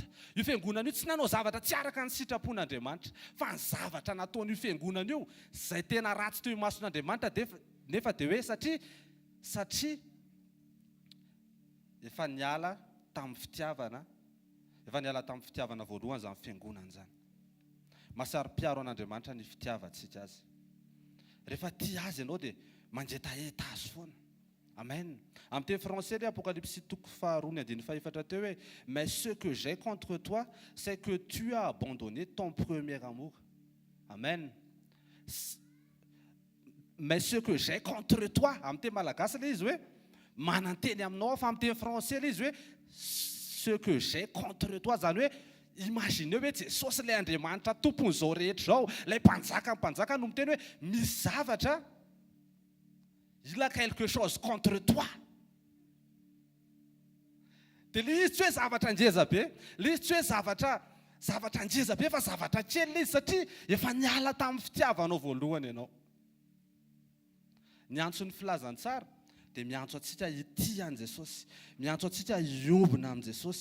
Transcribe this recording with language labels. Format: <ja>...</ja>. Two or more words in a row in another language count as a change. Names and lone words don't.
<mg>Io fiangonana io tsy nanao zavatra tsy araka ny sitrapon'Andriamanitra, fa ny zavatra nataon'io fiangonana io zay tena ratsy teo imason'Andriamanitra nefa dia hoe satria efa niala tamin'ny fitiavana voalohany zany fiangonana zany. Masari-piaro an'Andriamanitra ny fitiavantsika azy. Rehefa tia azy ianao dia mangetaheta azy foana. Amen. Amin'ny teny français, Apocalypse 2:4 teo hoe,</mg> <fr>mais ce que j'ai contre toi, c'est que tu as abandonné ton premier amour. Amen. Mais ce que j'ai contre toi,</fr> <mg>amin'ny teny malagasy ilay izy hoe mananteny aminao fa amin'ny teny français ilay izy hoe</mg> <fr>ce que j'ai contre toi,</fr> <mg>zany hoe imaginez hoe Jesosy ilay Andriamanitra tompon'izao rehetra zao, ilay mpanjaka no miteny hoe misy zavatra,</mg> <fr>il a quelque chose contre toi.</fr> <mg>Dia ilay izy tsy hoe zavatra ngeza be, ilay izy tsy hoe zavatra ngeza be fa zavatra kely ilay izy satria efa niala tamin'ny fitiavanao voalohany ianao. Ny antson'ny filazantsara dia miantso antsika ity an Jesosy, miantso antsika hiombona amin'ny Jesosy.</mg>